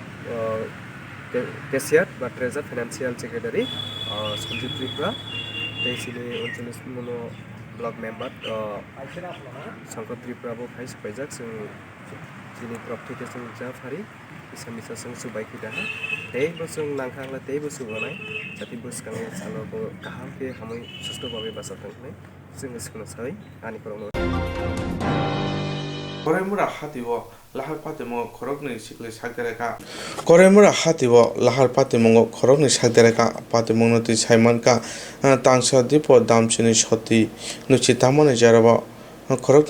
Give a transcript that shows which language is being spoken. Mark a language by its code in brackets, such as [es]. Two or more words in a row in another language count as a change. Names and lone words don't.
[brx] केसियार बा ट्रेजार [en] financial secretary [brx] सन्जीव त्रिपुरा दै सिनि 39 मिनो [en] block member [brx] शंकर त्रिपुराबो फाय सफायजाक जों दिनै प्रफिट जों जा फारि मिसा जों सुबाय खैदा दैबो जों नांखांला दैबो सुबानाय जाति बुसखांनाय सालबो गाहामके हामै सुस्थ भाबै बासा थांनाय जोङो सोलोंसाय आनि फोरावनो [trp] Koreimura hatiwo lahar patimo khorokni sikle sakdereka Koreimura hatiwo lahar patimo khorokni sakdereka patimongno ti saimanka tangsa dipo damchini shoti nuchi tamone jarabo khorokni